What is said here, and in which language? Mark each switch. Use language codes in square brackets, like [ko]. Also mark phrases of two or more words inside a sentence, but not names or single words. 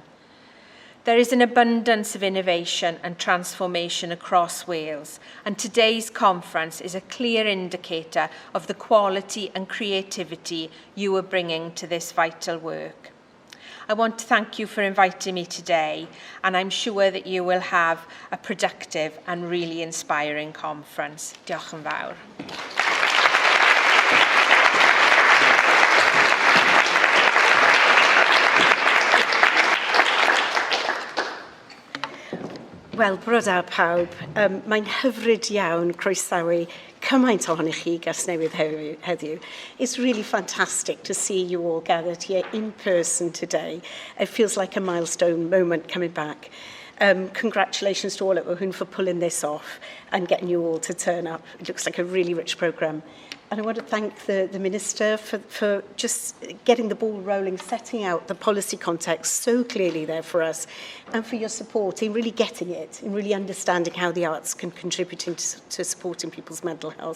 [en] There is an abundance of innovation and transformation across Wales, and today's conference is a clear indicator of the quality and creativity you are bringing to this vital work. I want to thank you for inviting me today, and I'm sure that you will have a productive and really inspiring conference. [cy] Diolch yn fawr. Wel, bore da pawb. Mae'n hyfryd iawn croesawu cymaint ohonych chi Gasnewydd heddiw. [en] It's really fantastic to see you all gathered here in person today. It feels like a milestone moment coming back. Congratulations to all at WAHWN for pulling this off and getting you all to turn up. It looks like a really rich programme. And I want to thank the Minister for just getting the ball rolling, setting out the policy context so clearly there for us, and for your support in really getting it, in really understanding how the arts can contribute to supporting people's mental health.